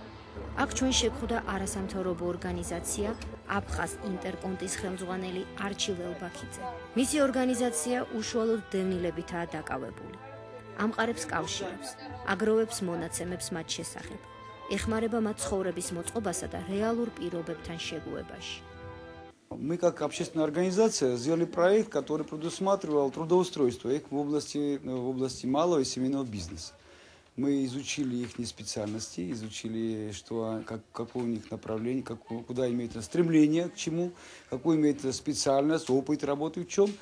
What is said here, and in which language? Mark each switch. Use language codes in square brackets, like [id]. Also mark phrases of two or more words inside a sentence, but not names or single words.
[ka] აქ ჩვენ შეგხვდა არასამთავრობო ორგანიზაცია აფხაზ ინტერკონტის ხელმძღვანელი არჩილ ელბაქიძე. მისი ორგანიზაცია უშუალოდ დევნილებითაა დაკავებული. ამყარებს კავშირებს, აგროვებს მონაცემებს მათ შესახებ. ეხმარება მათ ცხოვრების მოწყობასა და რეალურ პირობებთან შეგუებაში. [ru] Мы как общественная организация сделали проект, который предусматривал трудоустройство их в области малого и семейного бизнеса. Мы изучили их специальности, изучили, какое у них направление, куда имеют стремление, к чему, какую имеют специальность, опыт работы в чем.